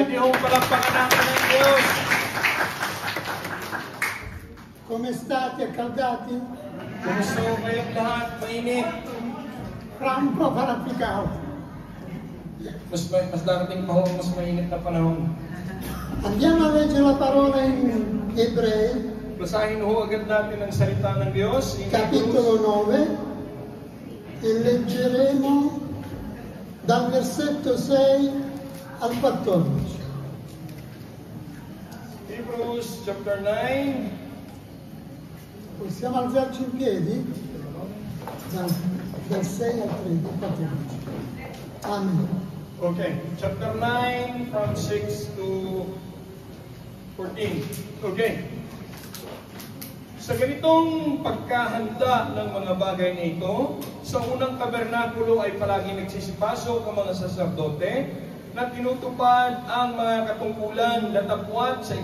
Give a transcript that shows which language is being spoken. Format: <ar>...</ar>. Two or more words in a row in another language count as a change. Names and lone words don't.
<tl>palakpakan natin ng Diyos.</tl> <it>Come state accaldati?</it> <tl>Kumusta ho kayong lahat? Mainit.</tl> <it>Fra un po' farà più caldo.</it> <tl>Mas darating pa ho, mas mainit na panahon.</tl> <it>Andiamo a leggere la parola in Ebrei,</it> <tl>Basahin ho agad natin ang salita ng Diyos.</tl> <it>capitolo 9, e leggeremo dal versetto 6 al 14.</it> <en>Hebrews chapter 9.</en> <it>Possiamo alzarci in piedi? Dal 6 al 14. Amen.</it> <en>Okay, chapter 9 from 6 to 14. Okay.</en> <tl>Sa ganitong pagkahanda ng mga bagay na ito, sa unang tabernakulo ay palagi nagsisipasok ang mga saserdote na tinutupad ang mga katungkulan, datapwat sa</tl>